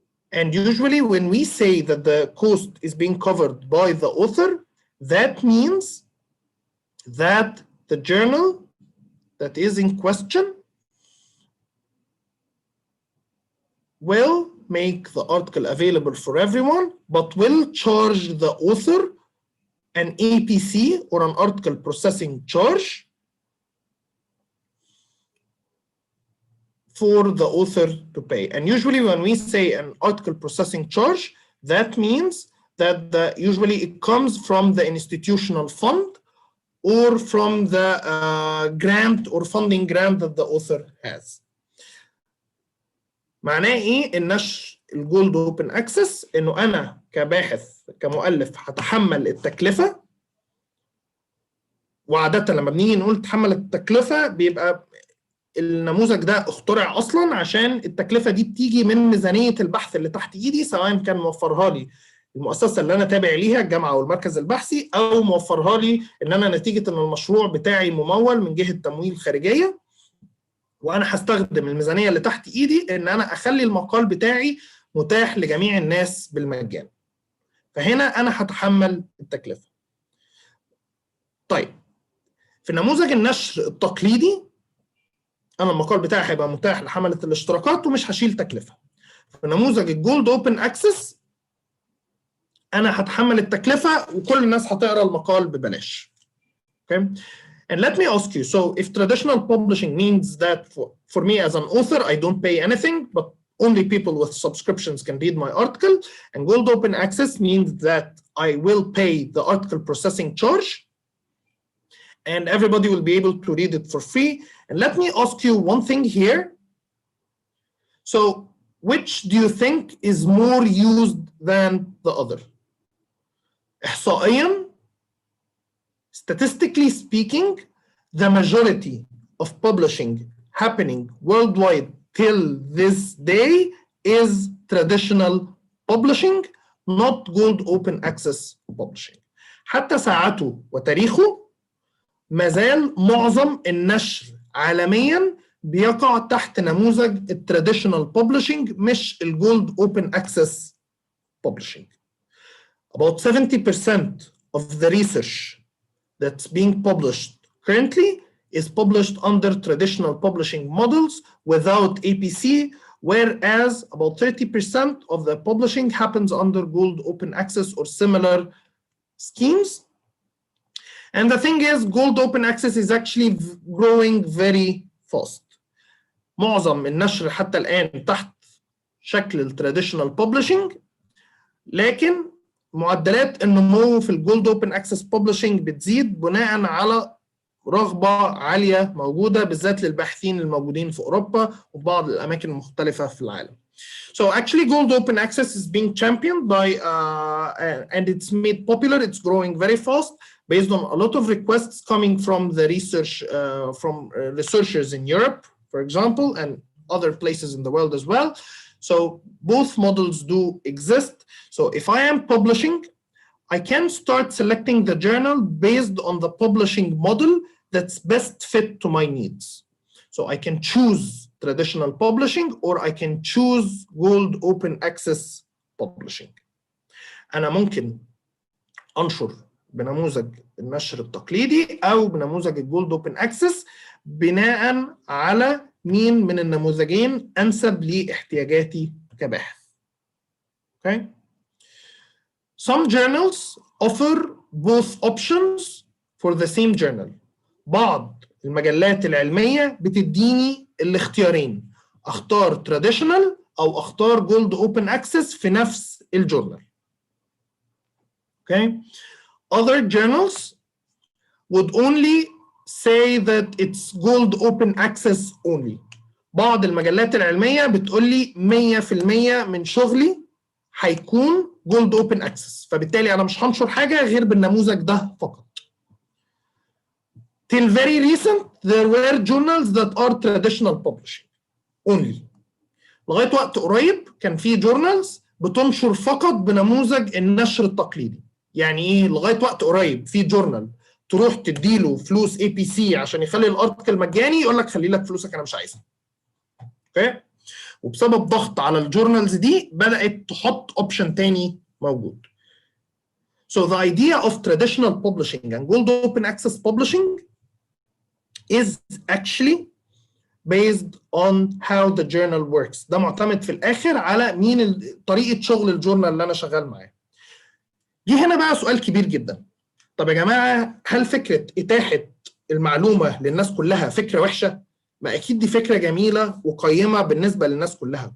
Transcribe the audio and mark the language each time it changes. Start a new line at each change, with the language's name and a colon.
English: And usually when we say that the cost is being covered by the author, that means that the journal that is in question will make the article available for everyone, but will charge the author an APC or an article processing charge for the author to pay. And usually when we say an article processing charge, that means that usually it comes from the institutional fund or from the grant or funding grant that the author has.
Arabic: معناه ايه النشر الجولد اوبن اكسس؟ انه انا كباحث كمؤلف هتحمل التكلفه، وعاده لما بنيجي نقول تحمل التكلفه بيبقى النموذج ده اخترع اصلا عشان التكلفه دي بتيجي من ميزانيه البحث اللي تحت ايدي، سواء كان موفرها لي المؤسسه اللي انا تابع ليها الجامعه او المركز البحثي، او موفرها لي ان انا نتيجه ان المشروع بتاعي ممول من جهه تمويل خارجيه، وانا هستخدم الميزانيه اللي تحت ايدي ان انا اخلي المقال بتاعي متاح لجميع الناس بالمجان. فهنا انا هتحمل التكلفه. طيب في نموذج النشر التقليدي انا المقال بتاعي هيبقى متاح لحمله الاشتراكات ومش هشيل تكلفه. في نموذج الجولد اوبن اكسس انا هتحمل التكلفه وكل الناس هتقرا المقال ببلاش.
English: Okay? And let me ask you, so if traditional publishing means that for me as an author, I don't pay anything, but only people with subscriptions can read my article, and Gold Open Access means that I will pay the article processing charge, and everybody will be able to read it for free. And let me ask you one thing here. So which do you think is more used than the other?
Arabic: إحصائياً,
English: statistically speaking, the majority of publishing happening worldwide till this day is traditional publishing, not Gold Open Access publishing.
Arabic: حتى ساعته وتاريخه مازال معظم النشر عالمياً بيقع تحت نموذج التراديشنال ببلشنج مش الجولد اوبن اكسس publishing.
English: About 70% of the research that's being published currently is published under traditional publishing models without APC, whereas about 30% of the publishing happens under Gold Open Access or similar schemes. And the thing is, Gold Open Access is actually growing very fast.
Arabic: معظم النشر حتى الآن تحت شكل التراديشنال ببلشنج، لكن معدلات النمو في الجولد اوبن اكسس ببلشنج بتزيد بناء على رغبة عالية موجودة بالذات للباحثين الموجودين في أوروبا وبعض الأماكن المختلفة في العالم.
English: So actually gold open access is being championed by and it's made popular, it's growing very fast based on a lot of requests coming from the research, from researchers in Europe, for example, and other places in the world as well. So both models do exist. So if I am publishing, I can start selecting the journal based on the publishing model that's best fit to my needs. So I can choose traditional publishing or I can choose gold open access publishing.
Arabic: أنا ممكن أنشر بنموذج النشر التقليدي أو بنموذج الجولد اوبن اكسس بناء على مين من النموذجين أنسب لاحتياجاتي كباحث.
English: Okay. Some journals offer both options for the same journal.
Arabic: بعض المجلات العلمية بتديني الاختيارين، اختار traditional أو اختار gold open access في نفس الجورنال.
English: Okay. Other journals would only say that it's gold open access only.
Arabic: بعض المجلات العلمية بتقول لي 100% من شغلي هيكون جولد اوبن اكسس، فبالتالي انا مش هنشر حاجه غير بالنموذج ده فقط.
English: Till very recent there were journals that are traditional publishing only.
Arabic: لغايه وقت قريب كان في جورنالز بتنشر فقط بنموذج النشر التقليدي. يعني ايه لغايه وقت قريب في جورنال تروح تديله فلوس اي بي سي عشان يخلي الارتكل مجاني يقول لك خلي لك فلوسك انا مش عايزها. اوكي؟ وبسبب ضغط على الجورنالز دي بدأت تحط اوبشن تاني موجود.
English: So the idea of traditional publishing and gold open access publishing is actually based on how the journal works.
Arabic: ده معتمد في الآخر على مين طريقة شغل الجورنال اللي أنا شغال معاه. جه هنا بقى سؤال كبير جدا. طب يا جماعة هل فكرة إتاحة المعلومة للناس كلها فكرة وحشة؟ ما أكيد دي فكرة جميلة وقيمة بالنسبة للناس كلها.